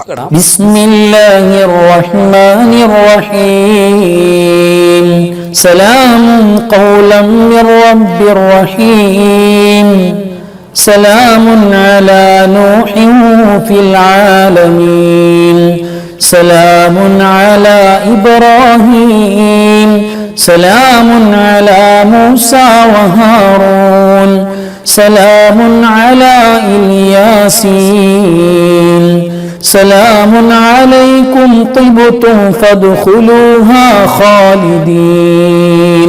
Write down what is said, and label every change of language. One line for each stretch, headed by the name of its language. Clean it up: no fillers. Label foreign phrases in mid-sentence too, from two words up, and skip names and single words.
Arabic: بسم الله الرحمن الرحيم. سلام قولا من رب رحيم. سلام على نوح في العالمين. سلام على إبراهيم. سلام على موسى وهارون. سلام على الياسين. سلام عليكم طبتم فادخلوها خالدين.